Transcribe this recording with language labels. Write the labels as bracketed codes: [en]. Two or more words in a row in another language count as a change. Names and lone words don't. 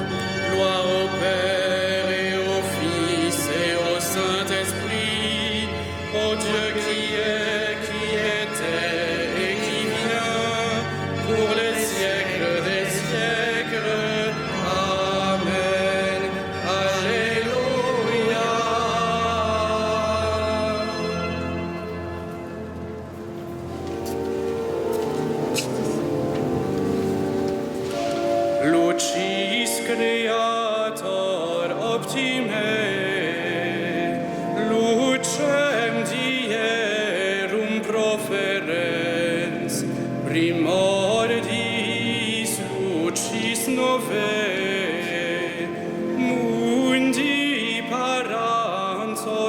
[fr] Gloire au Père et au Fils et au Saint-Esprit, au Dieu qui est, qui était et qui vient, pour les siècles des siècles. Amen. Alléluia. [la] Lucis Creator optime, lucem dierum proferens, primordiis lucis novae, mundi parans